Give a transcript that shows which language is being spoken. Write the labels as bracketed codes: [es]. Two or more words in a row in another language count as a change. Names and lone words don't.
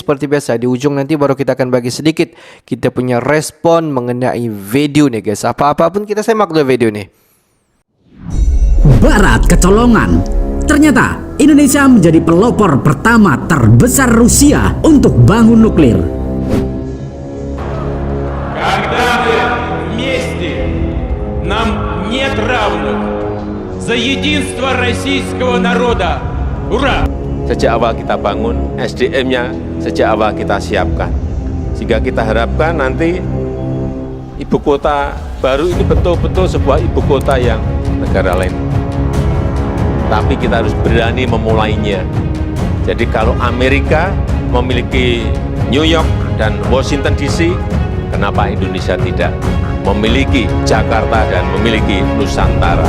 [id] Seperti biasa, di ujung nanti baru kita akan bagi sedikit kita punya respon mengenai video nih guys. Apa-apa pun kita simak dulu video ini. Barat kecolongan. Ternyata Indonesia menjadi pelopor pertama terbesar Rusia untuk bangun nuklir. [ru] Когда мы вместе, нам нет равных. За единство российского народа. Ура! [id] Sejak awal kita bangun, SDM-nya sejak awal kita siapkan. Sehingga kita harapkan nanti ibu kota baru ini betul-betul sebuah ibu kota yang negara lain. Tapi kita harus berani memulainya. Jadi kalau Amerika memiliki New York dan Washington DC, kenapa Indonesia tidak memiliki Jakarta dan memiliki Nusantara?